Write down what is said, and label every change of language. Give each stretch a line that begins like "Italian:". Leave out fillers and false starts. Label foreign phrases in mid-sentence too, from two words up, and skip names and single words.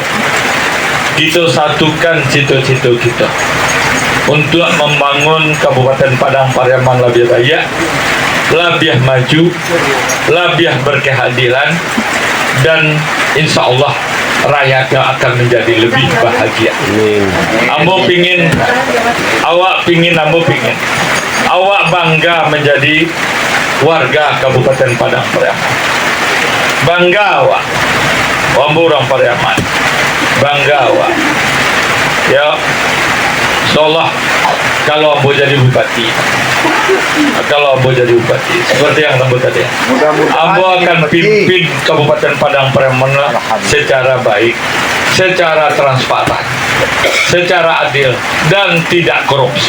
Indonesian: Kita satukan cita-cita kita untuk membangun Kabupaten Padang Pariaman lebih baik, lebih maju, lebih berkehadiran, dan
Arabic: إن شاء الله
Indonesian: rakyatnya akan menjadi lebih bahagia.
Minangkabau: Ambo pingin, awak pingin,
Indonesian: Ambo pingin awak bangga menjadi warga Kabupaten Padang Pariaman.
Minangkabau: Bangga awak, Ambo orang Pariaman. Bangga awak.
Indonesian: Ya, insyaallah kalau Ambo jadi bupati, seperti yang Ambo tadi, Ambo akan pimpin Kabupaten Padang Pariaman secara baik, secara transparan, secara adil, dan tidak korupsi.